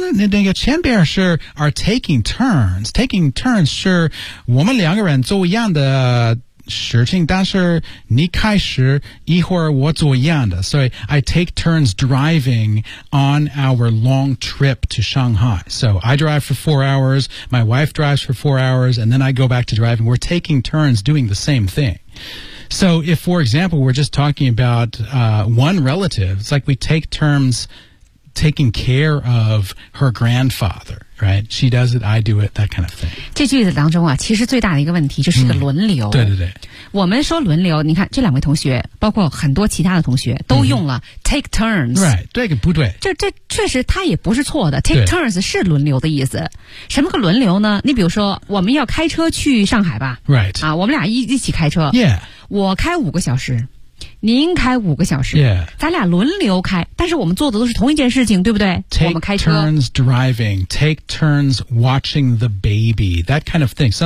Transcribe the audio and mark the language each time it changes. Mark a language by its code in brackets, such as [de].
[zh] 那个前边是 [en] are taking turns [zh] 是我们两个人做一样的事情但是你开始一会儿我做一样的所以 [en] I take turns driving on our long trip to Shanghai so I drive for 4 hours my wife drives for 4 hours and then I go back to driving we're taking turns doing the same thing so if for example we're just talking about one relative it's like we take turns taking care of her grandfather, right? She does it, I do it, that kind of thing. [zh] 这句子当中啊，其实最大的一个问题就是个轮流。对对对。我们说轮流，你看这两位同学，包括很多其他的同学，都用了 take turns。 [en] Right, [zh] 对个不对。这确实他也不是错的 ,take turns 是轮流的意思。什么个轮流呢？你比如说我们要开车去上海吧。 [en] Right. [zh] 啊，我们俩一起开车。 [en] Yeah. [zh] 我开五个小时。您开五个小时、 [en] yeah. [zh] 咱俩轮流开，但是我们做的都是同一件事情，对不对？ [en] Take [zh] 我们开车 [en] turns driving, take turns watching the baby, that kind of thing.